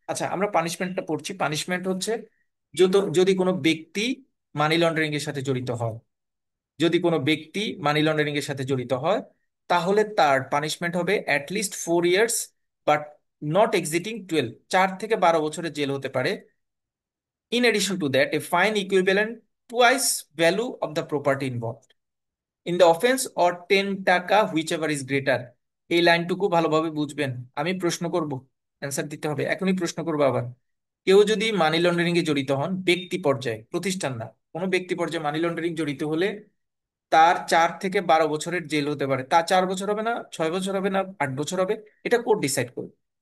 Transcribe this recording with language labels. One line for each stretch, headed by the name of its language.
Bangla: আচ্ছা, আমরা পানিশমেন্টটা পড়ছি। পানিশমেন্ট হচ্ছে যদি কোনো ব্যক্তি মানি লন্ডারিং এর সাথে জড়িত হয়, যদি কোনো ব্যক্তি মানি লন্ডারিং এর সাথে জড়িত হয়, তাহলে তার পানিশমেন্ট হবে
English: at least 4 years, but not exceeding 12,
Bangla: 4 থেকে 12 বছরের জেল হতে পারে।
English: In addition to that, a fine equivalent twice value of the property involved in the offense or 10 taka whichever is greater।
Bangla: এই লাইনটুকু ভালোভাবে বুঝবেন। আমি প্রশ্ন করব, অ্যান্সার দিতে হবে, এখনই প্রশ্ন করবো আবার। কেউ যদি মানি লন্ডারিং এ জড়িত হন ব্যক্তি পর্যায়ে, প্রতিষ্ঠান না, কোনো ব্যক্তি পর্যায়ে মানি লন্ডারিং জড়িত হলে তার 4 থেকে 12 বছরের জেল হতে পারে। তা 4 বছর হবে না, 6 বছর হবে না, 8 বছর হবে, এটা কোর্ট ডিসাইড করবে।